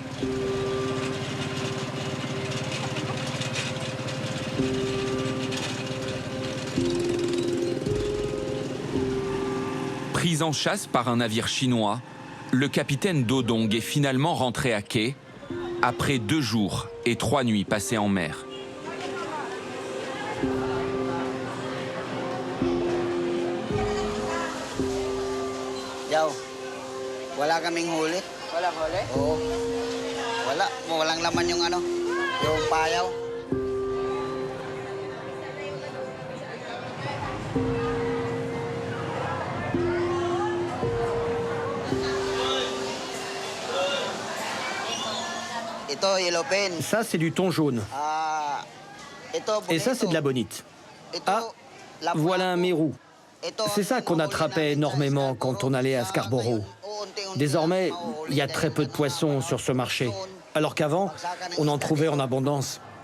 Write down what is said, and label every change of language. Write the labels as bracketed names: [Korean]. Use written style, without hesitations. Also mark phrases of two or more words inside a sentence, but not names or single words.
[French] Pris en chasse par un navire chinois, le capitaine Do Dong est finalement rentré à quai après 2 jours et 3 nuits passées en mer. [Filipino] Wala kaming huli. Walang huli? Oo. Wala. Walang laman yung ano, yung payaw. Ito, yellowfin. [French] Ça, c'est du thon jaune. Et ça, c'est de la bonite. Ah, voilà un mérou. C'est ça qu'on attrapait énormément quand on allait à Scarborough. Désormais, il y a très peu de poissons sur ce marché, alors qu'avant, on en trouvait en abondance.